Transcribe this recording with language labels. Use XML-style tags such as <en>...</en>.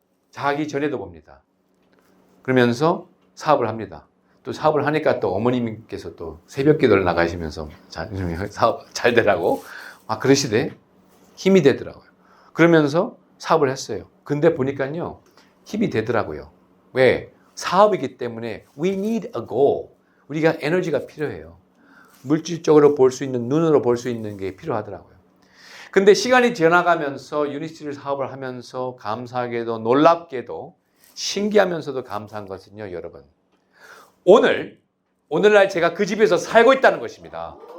<ko>자기 전에도 봅니다. 그러면서 사업을 합니다. 또 사업을 하니까 또 어머님께서 또 새벽 기도를 나가시면서 사업 잘 되라고 그러시대. 힘이 되더라고요. 그러면서 사업을 했어요. 근데 보니까요, 힘이 되더라고요. 왜? 사업이기 때문에</ko> <en>we need a goal.</en> <ko>우리가 에너지가 필요해요. 물질적으로 볼 수 있는, 눈으로 볼 수 있는 게 필요하더라고요. 근데 시간이 지나가면서 유니스트리 사업을 하면서 감사하게도 놀랍게도 신기하면서도 감사한 것은요, 여러분. 오늘날 제가 그 집에서 살고 있다는 것입니다.</ko>